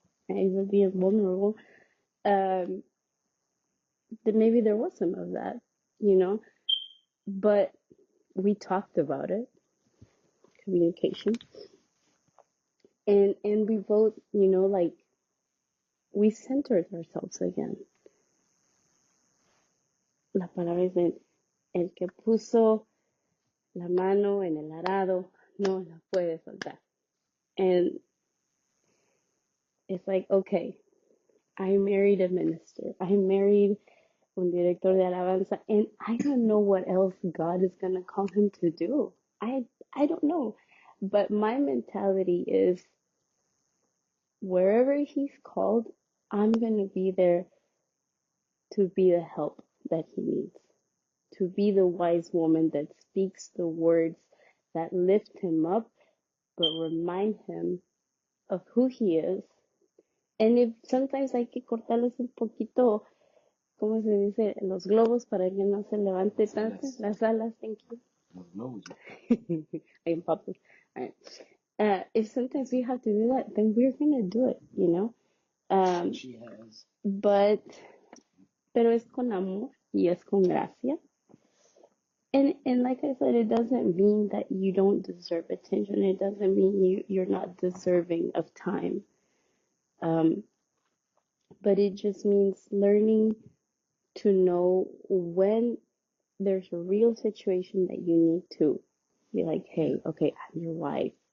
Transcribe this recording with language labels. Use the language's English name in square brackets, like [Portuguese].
[English] I was being vulnerable. Um, that maybe there was some of that, you know, but we talked about it, communication, and we both, like, we centered ourselves again. [Spanish] La palabra es el que puso la mano en el arado no la puede soltar. [English] And it's like, okay, I married a minister. I married [Spanish] un director de alabanza, [English] and I don't know what else God is gonna call him to do. I don't know. But my mentality is, wherever he's called, I'm gonna be there to be the help that he needs, to be the wise woman that speaks the words that lift him up, but remind him of who he is. And if sometimes [Spanish] hay que cortarles un poquito, ¿cómo se dice? Los globos para que no se levante tanto. Las alas, [English] thank you. [Spanish] Los globos. [English] I am popping. All right. If sometimes we have to do that, then we're gonna do it, you know. She has. [Spanish] Pero es con amor y es con gracia. [English] And like I said, it doesn't mean that you don't deserve attention. It doesn't mean you're not deserving of time. Um, but it just means learning to know when there's a real situation that you need to be like, hey, okay, I'm your wife.